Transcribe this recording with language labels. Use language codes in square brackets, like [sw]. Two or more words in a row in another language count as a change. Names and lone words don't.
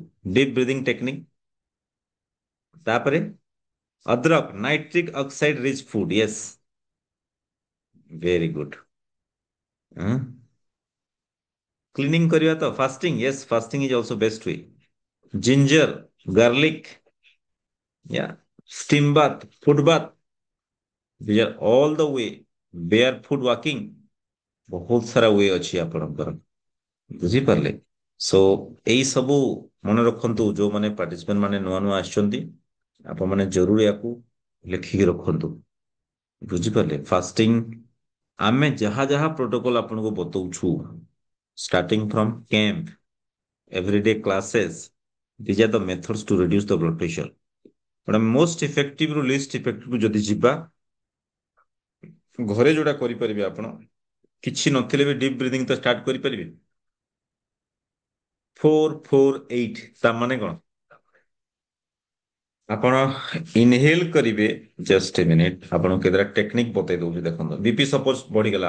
[en] deep breathing technique, [or] ତାପରେ ଅଦ୍ରକ, [en] nitric oxide rich food, yes, very good. କ୍ଲିନିଂ [or] କରିବା ତ, [en] fasting, yes, fasting is also best way. ginger, garlic, ya steam bath, foot bath, these are all the way, barefoot walking, [or] ବହୁତ ସାରା ୱେ ଅଛି ଆପଣଙ୍କର, ବୁଝିପାରିଲେ? सो ଏଇ ସବୁ ମନେ ରଖନ୍ତୁ ଯୋଉମାନେ ପାର୍ଟିସିପେଣ୍ଟ ମାନେ ନୂଆ ନୂଆ ଆସିଛନ୍ତି ଆପଣ ମାନେ ଜରୁରୀ ୟାକୁ ଲେଖିକି ରଖନ୍ତୁ ବୁଝିପାରିଲେ ଫାଷ୍ଟିଂ ଆମେ ଯାହା ଯାହା ପ୍ରୋଟୋକଲ ଆପଣଙ୍କୁ ବତଉଛୁ [en] starting from camp everyday classes these are the methods to reduce the blood pressure but most effective [or] ରୁ [en] least effective [or] କୁ ଯଦି ଯିବା ଘରେ ଯୋଉଟା କରିପାରିବେ ଆପଣ କିଛି ନଥିଲେ ବି [en] deep breathing [or] ତ ଷ୍ଟାର୍ଟ କରିପାରିବେ 448 ତା ମାନେ କଣ ଆପଣ ଇନହେଲ କରିବେ [en] just a minute [or] ଆପଣଙ୍କୁ କେତେଟା ଟେକ୍ନିକ ବତେଇ ଦଉଛି ଦେଖନ୍ତୁ ବିପି ସପୋଜ ବଢିଗଲା